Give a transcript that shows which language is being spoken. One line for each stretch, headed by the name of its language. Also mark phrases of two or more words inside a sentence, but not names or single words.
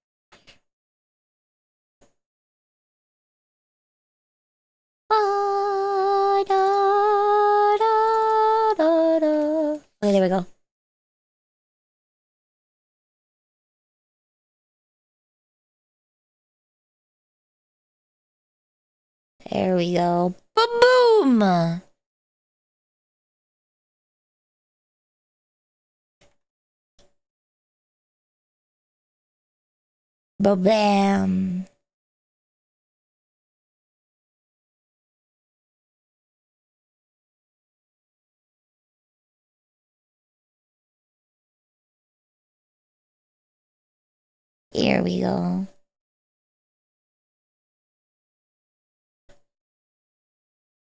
English: Okay, there we go. There we go. Ba-boom! Ba-bam! Here we go.